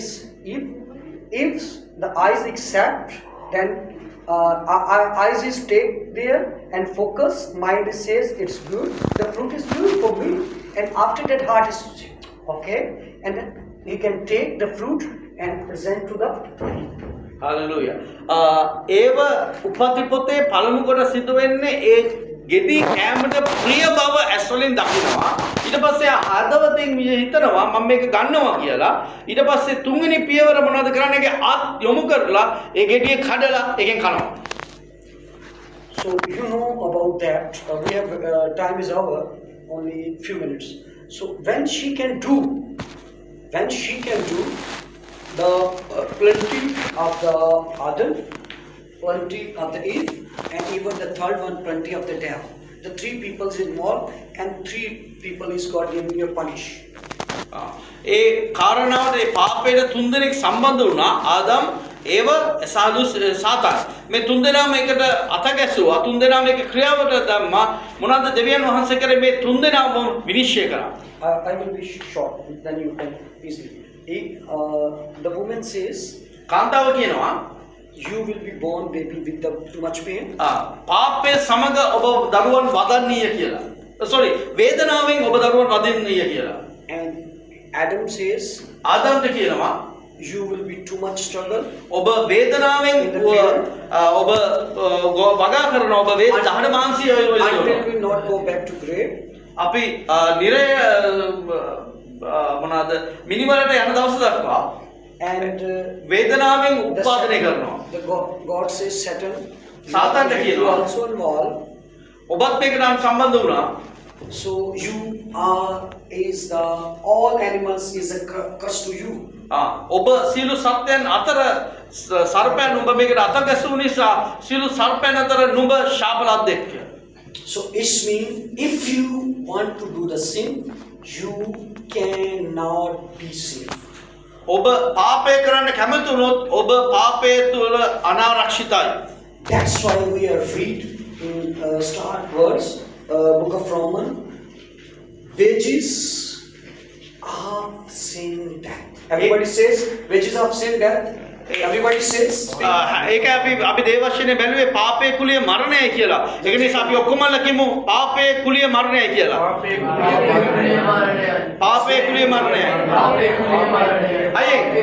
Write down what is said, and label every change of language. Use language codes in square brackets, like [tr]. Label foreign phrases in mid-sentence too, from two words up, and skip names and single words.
[en] If the eyes accept, then eyes is take there and focus. Mind says it's good. The fruit is good for me, and after that heart is okay, and then you can take the fruit and present to the. Hallelujah. [si] ඒව උපති පොතේ පළමු කොට සිදු වෙන්නේ ඒ ගෙඩි කැමට ප්‍රිය බව ඇස් වලින් දකිනවා. ඊට පස්සේ හදවතින් හිතනවා මම මේක ගන්නවා කියලා. ඊට පස්සේ තුන්වෙනි පියවර මොනවද කරන්නේ? ඒකේ අත් යොමු කරලා ඒ ගෙඩිය කඩලා ඒකෙන් කනවා. [en] So you know about that. We have time is over, only few minutes. So when she can do the plenty of the Adam, plenty of the Eve, and even the third one, plenty of the devil. The three people is involved, and three people is God giving you a punish. [si] ඒ කාරණාවට ඒ පාපයට තුන්දෙනෙක් සම්බන්ධ වුණා. ආදම්, ඒව, සාතාන්. මේ තුන්දෙනාම එකට අත ගැසුවා. තුන්දෙනාම එක ක්‍රියාවට දැම්මා. මොනවාද දෙවියන් වහන්සේ කරේ මේ තුන්දෙනාම විනිශ්චය කරා. [en] I will be short, then you can easily. The woman says, [si] කාන්තාව කියනවා [en] you will be born baby with too much pain. [si] පාපය සමග ඔබ දරුවන් වදන්නීය කියලා. Sorry, වේදනාවෙන් ඔබ දරුවන් වදින්නීය කියලා. [en] And Adam says, [si] ආදම්ට කියනවා [en] you will be too much struggle. [si] ඔබ වේදනාවෙන් ඔබ වගා කරනවා. ඔබ දහඩ මාංශය [en] Until we not go back to grave. [si] අපි නිරය මොනවාද මිනිවලට යන දවස දක්වා [en] And [si] වේදනාවෙන් උත්පාදනය කරනවා. [en] the God says Satan, [si] සාතාන්ට [en] you [si] කියනවා [en] also involved. [si] ඔබත් මේකට සම්බන්ධ වුණා. [en] So you are all animals is a curse to you. [si] ඔබ සියලු සත්‍යයන් අතර සර්පයන් නුඹ මේකට අත ගැසූ නිසා සියලු සර්පයන් අතර නුඹ ශාපලද්දෙක්. [en] So it means if you want to do the sin, you cannot be saved. [si] ඔබ පාපය කරන්න කැමති වුණොත් ඔබ පාපය තුළ අනාරක්ෂිතයි. [en] That's why we are read in start verse book of Romans. Wages of sin death. Everybody says wages of sin death. Everybody says. [si] ඒක අපි දේවශනේ බැලුවේ පාපයේ කුලිය මරණයයි කියලා. ඒක නිසා අපි ඔක්කොමල කිමු පාපයේ කුලිය මරණයයි කියලා. පාපයේ කුලිය මරණයයි. අයියේ.